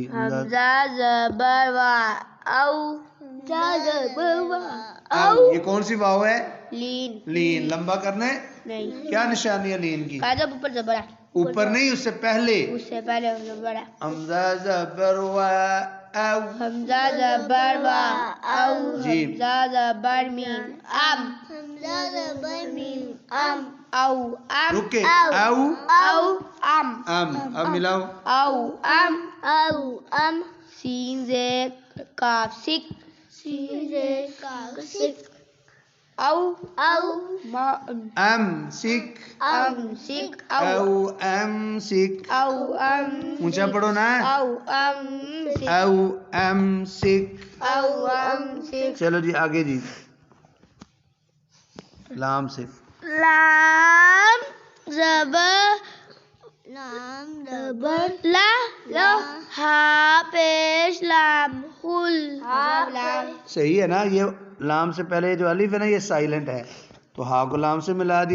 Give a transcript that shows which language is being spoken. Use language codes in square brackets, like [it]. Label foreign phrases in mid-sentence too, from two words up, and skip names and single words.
[ur] حمزہ زبر وا، او، یہ کون سی واو ہے؟ لین، لین. لمبا کرنا ہے؟ نہیں، کیا نشانی ہے لین کی؟ قاعدہ اوپر زبر ہے، اوپر نہیں، اس سے پہلے. اس سے پہلے زبر ہے. حمزہ زبر وا، او. حمزہ زبر وا، او، جی. حمزہ زبر میم، ام، او، ام، رکے، او، او، ام، ام. اب ملاؤ، او، ام، سین زیر کاف، سک، او، ام سک، ام، سک، او ام سک. او، ام، اونچا پڑھو نا، او، ام، سک، او ام سک. او، ام، سک. چلو جی آگے جی. لام سے، لام زبر لا، ہا پیش لام، خل، صحیح ہے نا. یہ لام سے پہلے جو الف ہے نا یہ سائلنٹ ہے، تو ہا کو لام سے ملا دیے.